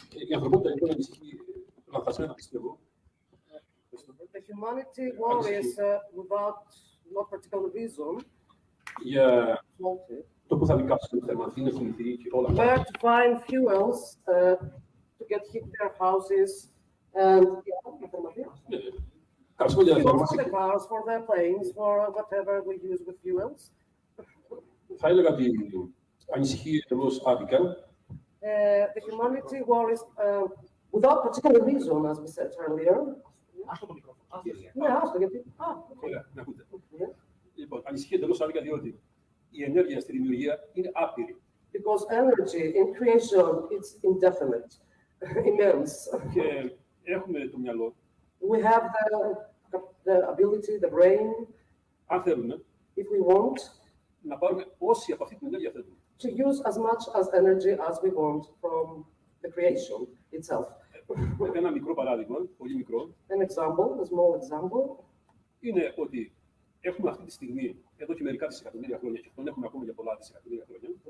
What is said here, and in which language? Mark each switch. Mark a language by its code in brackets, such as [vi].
[el] Η ανθρωπότητα λοιπόν ανησυχεί λανθασμένα, πιστεύω. [en] The humanity worries without no particular reason. [el] Για το που θα δικάσει το θέμα, τι είναι θυμηθεί και όλα αυτά. [en] Where to find fuels to get heat their houses and fuels for the cars, for the planes, for whatever we use with fuels. [el] Θα έλεγα ότι ανησυχεί εντελώς άδικα. [en] The humanity worries without particular reason, as we said earlier. [el] Ναι, άστο, γιατί. Ωραία, να ακούτε. Λοιπόν, ανησυχεί εντελώς άδικα διότι η ενέργεια στη δημιουργία είναι άπειρη. [en] Because energy in creation is indefinite, immense. [el] Και έχουμε το μυαλό. [en] We have the ability, the brain, [el] αν θέλουμε, [en] if we want, [el] να πάρουμε όση από αυτή την ενέργεια θέλουμε. [en] To use as much as energy as we want from the creation itself. [el] Ένα μικρό παράδειγμα, πολύ μικρό. [en] An example, a small example. [el] Είναι ότι έχουμε αυτή τη στιγμή, εδώ και μερικά δισεκατομμύρια χρόνια, και τον έχουμε ακόμα για πολλά δισεκατομμύρια χρόνια.